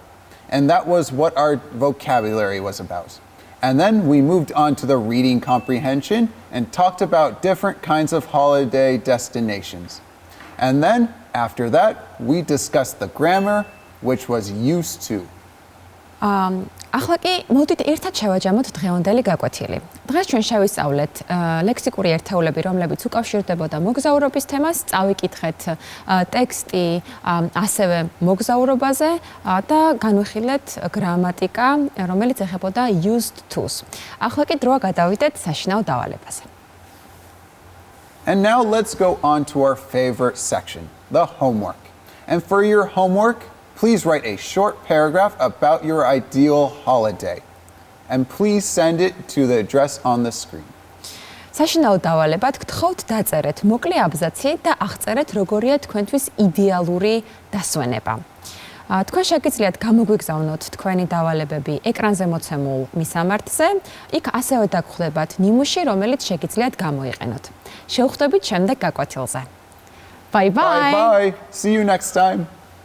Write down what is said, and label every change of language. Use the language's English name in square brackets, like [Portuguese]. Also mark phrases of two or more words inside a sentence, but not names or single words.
[English] And that was what our vocabulary was about. And then we moved on to the reading comprehension and talked about different kinds of holiday destinations. And then after that, we discussed the grammar, which was used to. [Georgian] ახლა კი მოდით ერთად შევაჯამოთ დღევანდელი გაკვეთილი. დღეს ჩვენ შევისწავლეთ ლექსიკური ერთეულები, რომლებიც უკავშირდებოდა მოგზაურობის თემას, წავიკითხეთ ტექსტი ასევე მოგზაურობაზე და განვიხილეთ გრამატიკა, რომელიც ეხებოდა [English] used to- [Georgian] ს. ახლა კი დროა გადავიდეთ საშინაო დავალებაზე. [English] And now let's go on to our favorite section, the homework. And for your homework, please write a short paragraph about your ideal holiday. And please send it to the address on the screen. [Georgian] საშინაო დავალებად გთხოვთ დაწერეთ მოკლე აბზაცი და აღწერეთ როგორია თქვენთვის იდეალური დასვენება. თქვენ შეგიძლიათ გამოგვიგზავნოთ თქვენი დავალებები ეკრანზე მოცემულ მისამართზე. იქ ასევე დაგხვდებათ ნიმუში, რომელიც შეგიძლიათ გამოიყენოთ. შევხვდებით შემდეგ გაკვეთილზე. [English] Bye bye. Bye bye. See you next time.